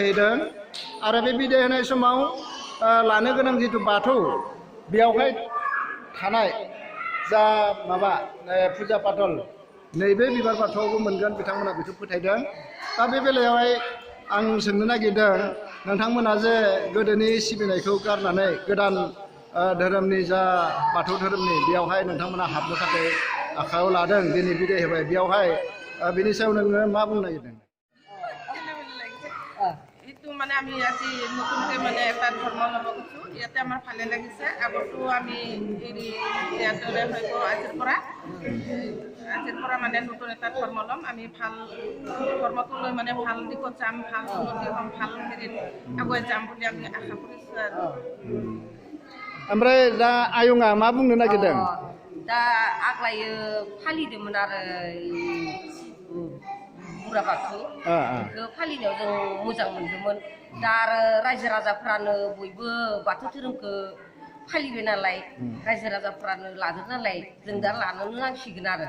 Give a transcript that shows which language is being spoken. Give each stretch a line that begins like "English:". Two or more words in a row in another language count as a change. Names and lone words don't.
Bodo: होदों आरो बे बिदाय होनाय समाव लानो गोनां जिथु बाथौ बेयावहाय थानाय जा माबा फुजा पातल नैबे बिबार बाथौआवबो मोनगोन बिथांमोना बेखौ फोथायदों दा बे बेलायावहाय आं सोंनो नागिरदों नोंथांमोना जे गोदोनि सिबिनायखौ गारनानै गोदान धोरोमनि जा बाथौ धोरोमनि बेयावहाय नोंथांमोना हाबनो थाखाय आखायाव लादों दिनै बिदाय होबाय बेयावहाय बिनि सायाव नोङो मा बुंनो नागिरदों
Assamese: এইটো মানে আমি আজি নতুনকৈ মানে এটা ধৰ্ম ল'ব গৈছোঁ ইয়াতে আমাৰ ভালে লাগিছে আগতো আমি হেৰি ইয়াতে হয়তো আজিৰ পৰা মানে নতুন এটা ধৰ্ম ল'ম আমি ভাল ধৰ্মটো লৈ মানে ভাল দিশত যাম ভাল উন্নতি হ'ম ভাল হেৰিত আগুৱাই যাম বুলি আমি আশা কৰিছোঁ আৰু
Bodo: ओमफ्राय दा आयंआ मा बुंनो नागिरदों दा आग्लायो फालिदोंमोन आरो बुरा बाथौ बेखौ फालिनायाव जों मोजां मोनदोंमोन दा आरो रायजो राजाफ्रानो बयबो बाथौ धोरोमखौ फालिबाय नालाय रायजो राजाफ्रानो लादों नालाय जों दा लानोनो नांसिगोन आरो